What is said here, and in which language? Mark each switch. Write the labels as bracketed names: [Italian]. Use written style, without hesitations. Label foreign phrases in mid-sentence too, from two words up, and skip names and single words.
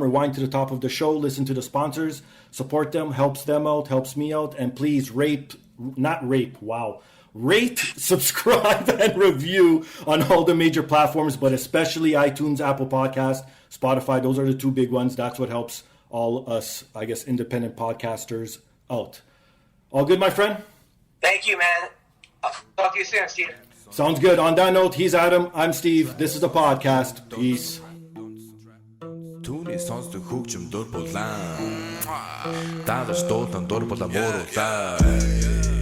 [English] Rewind to the top of the show, listen to the sponsors, support them, helps them out, helps me out, and please rate, subscribe, and review on all the major platforms, but especially iTunes, Apple Podcasts, Spotify. Those are the two big ones. That's what helps all us, I guess, independent podcasters out. All good, my friend? Thank you, man. I'll talk to you soon, Steve. Sounds good. On that note, he's Adam. I'm Steve. This is the podcast. Peace. [Mongolian] Түүний сонсдог хөгжим дур булаан. Даадаш дуулан дур булаа мууруулаа.